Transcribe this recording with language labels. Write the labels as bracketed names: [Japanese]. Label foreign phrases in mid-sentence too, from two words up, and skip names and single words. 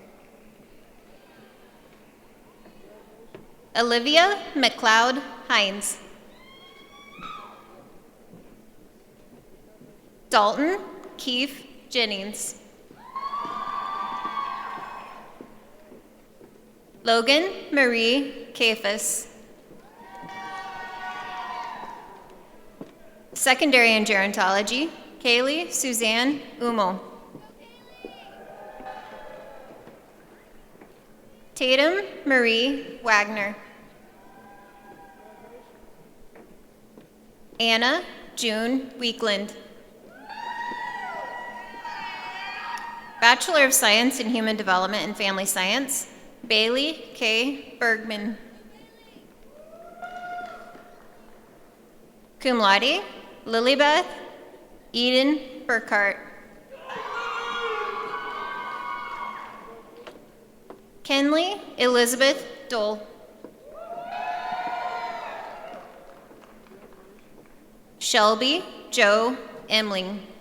[English] Olivia McLeod Hines. Dalton Keith Jennings. Logan Marie Cafus. Secondary in Gerontology, Kaylee Suzanne Umo. Tatum Marie Wagner. Anna June Weekland. Bachelor of Science in Human Development and Family Science, Bailey K. Bergman. Cum laude, Lilybeth Eden Burkhart. Kenley Elizabeth Dole. Shelby Joe Emling.